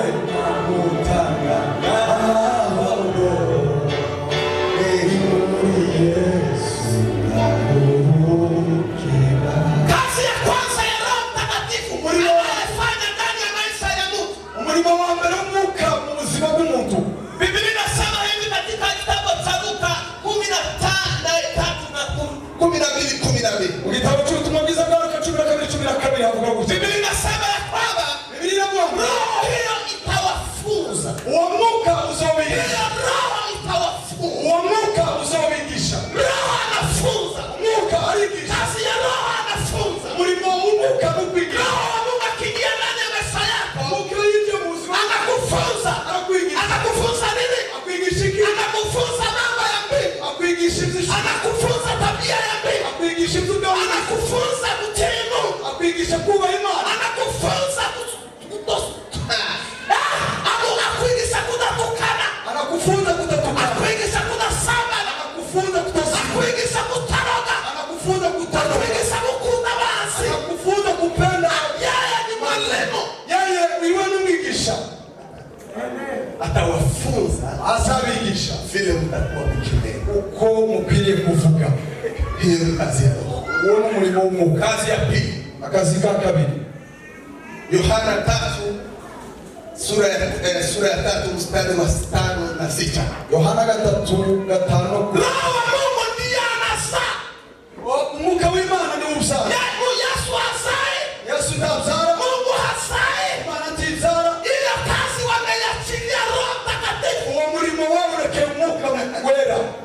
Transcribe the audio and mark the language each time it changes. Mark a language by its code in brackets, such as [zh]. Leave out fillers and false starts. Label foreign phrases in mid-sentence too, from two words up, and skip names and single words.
[rn] mutanga amahoro. Ni muri Yesu zaruhukira. [sw] kazi ya kwanza ya Roho Mtakatifu anayefanya ndani ya maisha ya mtu. [rn] Umurimo wa mbere w'umwuka mu buzima bw'umuntu. [sw] Biblia inasema hivi katika kitabu cha Luka 15:12. [rn] Mu gitabo cy'ubutumwa bwiza bwa Luka 12:12 havuga gutya. [sw] Biblia inasema ya kwamba [rn] Biblia iravuga ngo [sw] roho hiyo itawafunza. [rn] uwo mwuka uzobigisha. [sw] Hiyo roho itawafunza. [rn] Uwo mwuka uzobigisha. [sw] Roho anafunza. [rn] Mwuka arigisha. [sw] Kazi ya roho anafunza. [rn] Umurimo w'umwuka ni ukwigisha. [sw] Roho wa Mungu akiingia ndani ya maisha yako, [rn] Mwuka iyo yinjiye mu buzima [sw] anakufunza. [rn] arakwigisha. [sw] Anakufunza nini? [rn] Akwigisha iki? [sw] Anakufunza mambo ya mbingu. [rn] Akwigisha iby'ishuri. [sw] Anakufunza tabia ya mbingu. [rn] Akwigisha iby'ubwami. [sw] Anakufunza kutii Mungu. [rn] Akwigisha kubaha Imana. Anakufunza akwigisha kudatukana. [sw] Anakufunza kutatuka. [rn] Akwigisha kudasambana. [sw] Anakufunza kutazima. [rn] Akwigisha kutaroga. [sw] Anakufunza kutatuka. [rn] Akwigisha gukunda basi. [sw] Anakufunza kupenda. Yeye ni mwalimu. [rn] Yeye iwe n'umwigisha. [sw] Atawafunza [rn] Azabigisha [sw] vile mtakuwa mkiendelea. [rn] uko mukwiriye kuvuga. [sw] Hiyo ni kazi ya Roho. [rn] Uwo ni umurimo w'umwuka. [sw] Kazi ya pili, [rn] Akazi ka kabiri, [sw] Yohana 3 sura ya 3 mstari wa 5 na 6. [rn] Yohana 3:5. [sw] Roho wa Mungu ndiye anazaa. [rn] Umwuka w'Imana ni uzaa. [sw] Yesu hazai. [rn] Yesu ntabyara, [sw] Mungu hazai. [rn] Imana ntibyara. [sw] Iyo kazi wameiachilia Roho Mtakatifu. [rn] Uwo murimo wawurekeye umwuka wera.